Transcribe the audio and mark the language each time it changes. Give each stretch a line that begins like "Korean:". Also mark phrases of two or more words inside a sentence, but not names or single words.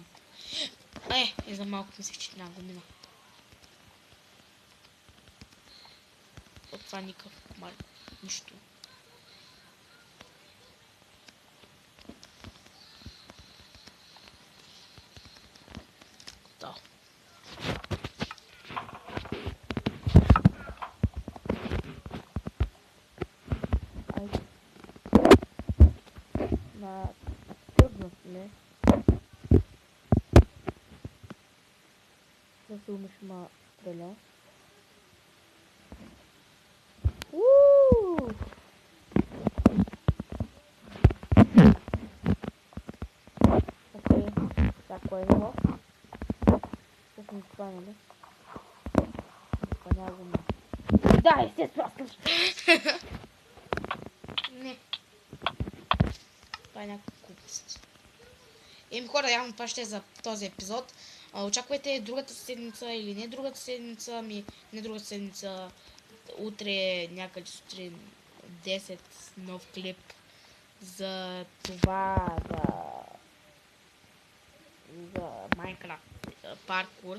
Bulgarian: И за малко мислех, че няма го мина. От това никакъв нищо. Да.
Turkish: Ne? Nasılmış böyle?
Russian: Окей, такое его. Сейчас не поняли. Понятно. Да, естественно. Не.
Bulgarian: Това е някаква глупост. Хора, явно това ще е за този епизод. Очаквайте другата седмица или не другата седмица, не другата седмица, утре някъде сутрин 10 нов клип за това, за Minecraft паркур.